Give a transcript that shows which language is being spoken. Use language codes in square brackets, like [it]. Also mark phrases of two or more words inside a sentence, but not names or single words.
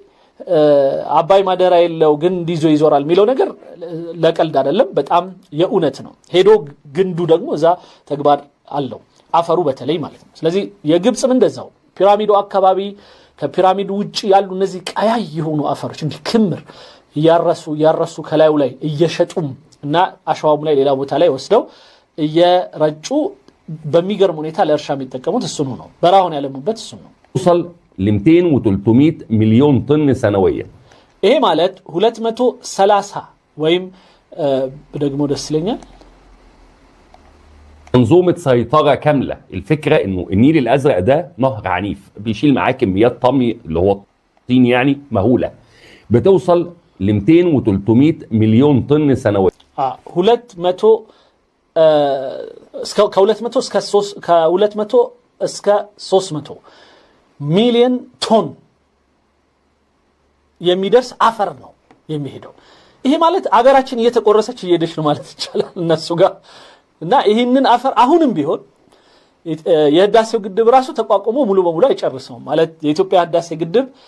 [am] አባይ ማደራ የለው ግንድ ይዞ ይዞራል የሚለው ነገር ለቀልድ አይደለም፣ በጣም የእውነት ነው። ሄዶ ግንዱ ደግሞ እዛ ተግባር አለው አፈሩ በተለይ ማለት ነው። ስለዚህ የግብጽም እንደዛው ፒራሚዱ አካባቢ ከፒራሚዱ ውጪ ያሉ እነዚህ ቀያይ የሆኑ አፈሮች እንዲህ ክምር ያረሱ ከላዩ ላይ እየሸጡም እና አሸዋሙ ላይ ሌላ ቦታ ላይ ወስደው እየረጩ በሚገርም ሁኔታ ለእርሻ የሚጠቀሙት እሱ ነው። በራውን ያለሙበት እሱ ነው። [ar] وصل ل 200 و 300 مليون طن سنويا. [am] ይሄ ማለት 230 ወይም ደግሞ ደስ ይለኛል [ar] منظومة سيطرة كاملة. الفكرة انه النيل الازرق ده نهر عنيف بيشيل معاه كميات طمي اللي هو الطين يعني مهولة بتوصل ل 200 و 300 مليون طن سنويا. [am] 200 እስከ 300 ሚሊዮን ቶን የሚደርስ አፈር ነው የሚሄደው። ይሄ ማለት አገራችን እየተቆረሰች እየሄደች ነው ማለት ይቻላል እነሱ ጋር እና ይሄንን አፈር አሁንም ቢሆን የህዳሴው ግድብ ራሱ ተቋቁሞ ሙሉ በሙሉ አይጨርሰውም ማለት የኢትዮጵያ ህዳሴ ግድብ